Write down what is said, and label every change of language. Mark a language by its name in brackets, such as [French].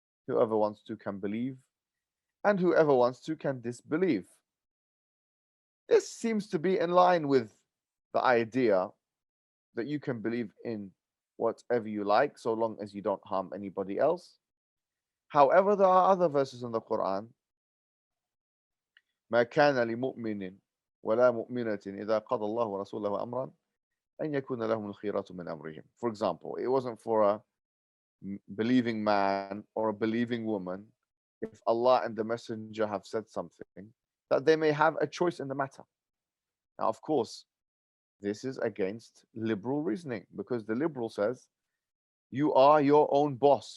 [English] Whoever wants to can believe, and whoever wants to can disbelieve. This seems to be in line with the idea that you can believe in whatever you like, so long as you don't harm anybody else. However, there are other verses in the Quran. [Arabic] ما كان لمؤمن ولا مؤمنة إذا قضى الله ورسوله أمرا أن يكون لهم الخيرة من أمرهم. [English] For example, it wasn't for a believing man or a believing woman, if Allah and the Messenger have said something, that they may have a choice in the matter. Now, of course, this is against liberal reasoning, because the liberal says you are your own boss.